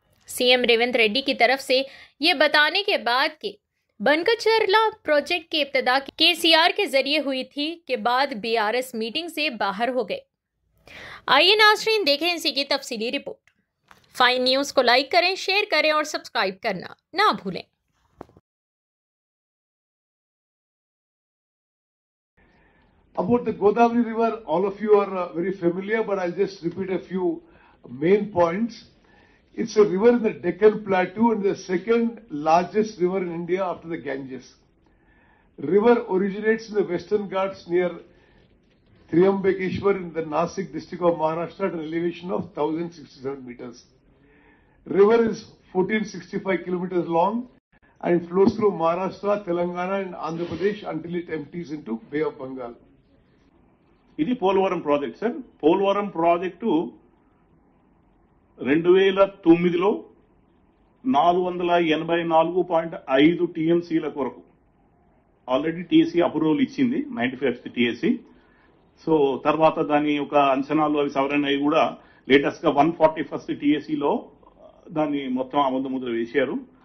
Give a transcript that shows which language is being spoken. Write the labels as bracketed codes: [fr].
[hi] CM Revanth Reddy की तरफ से ये बताने के बाद कि बनकचर्ला प्रोजेक्ट की इब्तिदा केसीआर के जरिए हुई थी के बाद बीआरएस मीटिंग से बाहर हो गए। आइए नाज़रीन देखें इसी की तफसीली रिपोर्ट। फाइन न्यूज़ को लाइक करें, शेयर करें और सब्सक्राइब करना ना भूलें। [en] About the Godavari River, all of you are very familiar, but I'll just repeat a few main points. It's a river in the Deccan Plateau and the second largest river in India after the Ganges. River originates in the Western Ghats near Triambakeshwar in the Nasik district of Maharashtra at an elevation of 1067 meters. River is 1465 kilometers long and flows through Maharashtra, Telangana and Andhra Pradesh until it empties into Bay of Bengal. [te] ఇది Polavaram project sir. Polavaram project 2009లో 484.5 టీఎంసీల కొరకు already TSC approval ఇచ్చింది, 95th TSC. So తర్వాత దాని యొక్క అంచనాలు అవి సవరణ అయి కూడా లేటెస్ట్ గా 141st టీఎస్సీలో దాన్ని మొత్తం ఆమోద ముద్ర వేశారు.